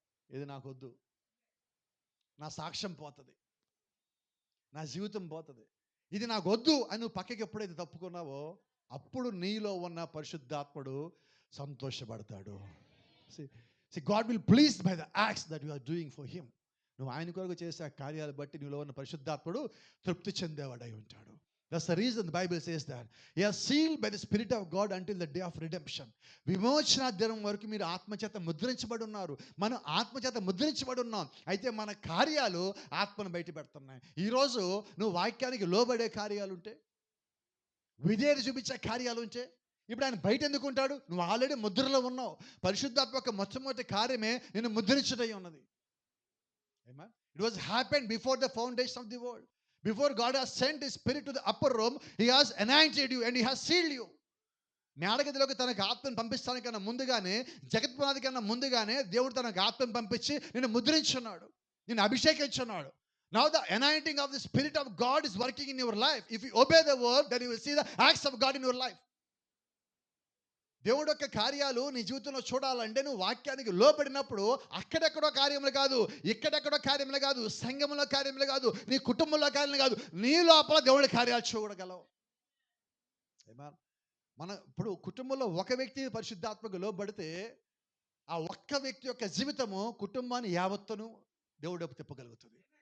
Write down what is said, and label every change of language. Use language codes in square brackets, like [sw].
[te] ఇది నాకొద్దు, నా సాక్ష్యం పోతుంది, నా జీవితం పోతుంది, ఇది నాకు వద్దు అని నువ్వు పక్కకి ఎప్పుడైతే తప్పుకున్నావో అప్పుడు నీలో ఉన్న పరిశుద్ధాత్ముడు సంతోషపడతాడు. [en] God will please by the acts that you are doing for him. [te] నువ్వు ఆయన కొరకు చేసే ఆ కార్యాలు బట్టి నీలో ఉన్న పరిశుద్ధాత్ముడు తృప్తి చెందేవాడై ఉంటాడు. [en] That's the reason the Bible says that. You are sealed by the Spirit of God until the day of redemption. [te] విమోచన దినం వరకు మీరు ఆత్మచేత ముద్రించబడి ఉన్నారు. మనం ఆత్మచేత ముద్రించబడి ఉన్నాం. అయితే మన కార్యాలు ఆత్మను బయట పెడుతున్నాయి. ఈరోజు నువ్వు వాక్యానికి లోబడే కార్యాలు ఉంటే, విధేయత చూపించే కార్యాలు ఉంటే, ఇప్పుడు ఆయన బయట ఎందుకు ఉంటాడు? నువ్వు ఆల్రెడీ ముద్రలో ఉన్నావు. పరిశుద్ధాత్మ యొక్క మొట్టమొదటి కార్యమే నిన్ను ముద్రించడై ఉన్నది. [en] Amen. It was happened before the foundation of the world. Before God has sent His Spirit to the upper room, He has anointed you and He has sealed you. [te] మేడగదిలోకి తనకు ఆత్మను పంపిస్తానికన్నా ముందుగానే, జగత్పునాది కన్నా ముందుగానే దేవుడు తనకు ఆత్మను పంపించి నిన్ను ముద్రించున్నాడు, నిన్ను అభిషేకించున్నాడు. [en] Now the anointing of the Spirit of God is working in your life. If you obey the word, then you will see the acts of God in your life. [te] దేవుడు యొక్క కార్యాలు నీ జీవితంలో చూడాలంటే నువ్వు వాక్యానికి లోబడినప్పుడు అక్కడెక్కడో కార్యములు కాదు, ఇక్కడెక్కడో కార్యములు కాదు, సంఘంలో కార్యములు కాదు, నీ కుటుంబంలో కార్యములు కాదు, నీ లోపల దేవుడి కార్యాలు చూడగలవు. మన ఇప్పుడు కుటుంబంలో ఒక వ్యక్తి పరిశుద్ధాత్మకు లోబడితే ఆ ఒక్క వ్యక్తి యొక్క జీవితము కుటుంబాన్ని యావత్తును దేవుడు తిప్పగలుగుతుంది.